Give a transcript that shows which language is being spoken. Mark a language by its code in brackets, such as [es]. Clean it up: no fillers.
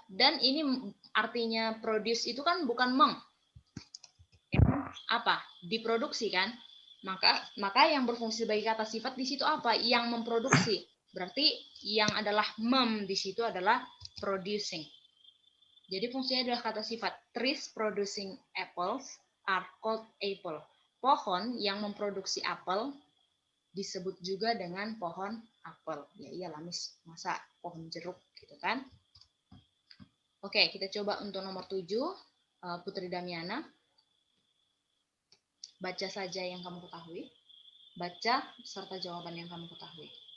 [id] Dan ini artinya produce itu kan bukan apa? Diproduksi kan? Maka yang berfungsi sebagai kata sifat di situ apa? Yang memproduksi. Berarti yang adalah di situ adalah producing. Jadi fungsinya adalah kata sifat. [en] Trees producing apples are called apple. [id] Pohon yang memproduksi apel disebut juga dengan pohon apel. Ya iyalah Miss, masa pohon jeruk gitu kan? Oke, kita coba untuk nomor 7, Putri Damiana. Baca saja yang kamu ketahui. Baca serta jawaban yang kamu ketahui.